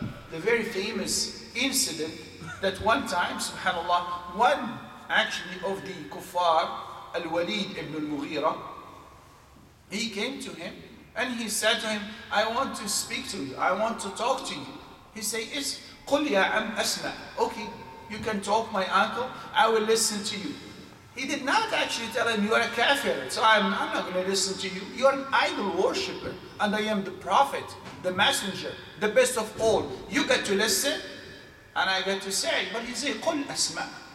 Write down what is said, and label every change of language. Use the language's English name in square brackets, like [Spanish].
[English] The very famous incident that one time, subhanAllah, one actually of the kuffar, Al-Walid ibn al-Mughira, he came to him and he said to him, I want to speak to you, I want to talk to you. He said, yes, [Arabic] قُلْ يَا عَمْ أَسْمَعْ. [English] Okay, you can talk, my uncle, I will listen to you. He did not actually tell him, you are a kafir, so I'm not going to listen to you. You are an idol worshipper, and I am the prophet, the messenger, the best of all. You get to listen, and I get to say. But he said, [Arabic] قُلْ أَسْمَعْ.